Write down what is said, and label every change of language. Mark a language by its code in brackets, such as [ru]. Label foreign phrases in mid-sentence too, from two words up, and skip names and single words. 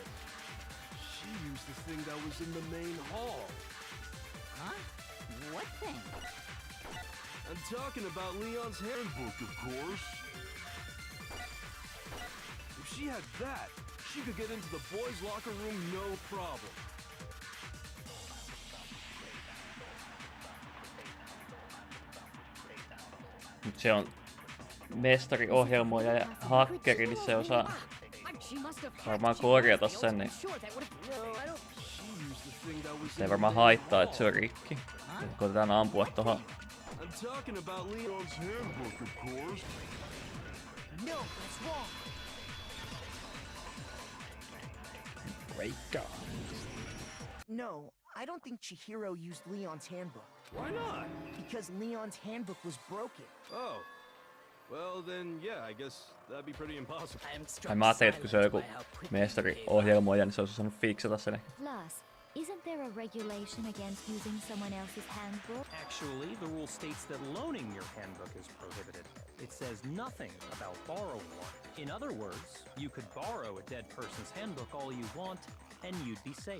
[en] She used the thing that was in the main hall. Huh? What thing? I'm talking about Leon's handbook, of course. If she had that, she could get into the boys' locker room no problem. [fi] Mut se on mestariohjelmoija ja hakkeri, niin se osaa varmaan korjata sen, niin se ei varmaan haittaa, että se on rikki. Koitetaan ampua tohon. [en] I'm talking about Leon's handbook, of course. No, that's wrong. Break on. No, I don't think Chihiro used Leon's handbook. Why not? Because Leon's handbook was broken. Oh. Well then, yeah, I guess that'd be pretty impossible. [fi] Ai mä ajattelin, että kun se on joku mestariohjelmoija, niin se olisi osannut fiksata sen. [en] Plus, isn't there a regulation against using someone else's handbook? Actually, the rule states that loaning your handbook is prohibited. It says nothing about borrowing one. In other words, you could borrow a dead person's handbook all you want, and you'd be safe.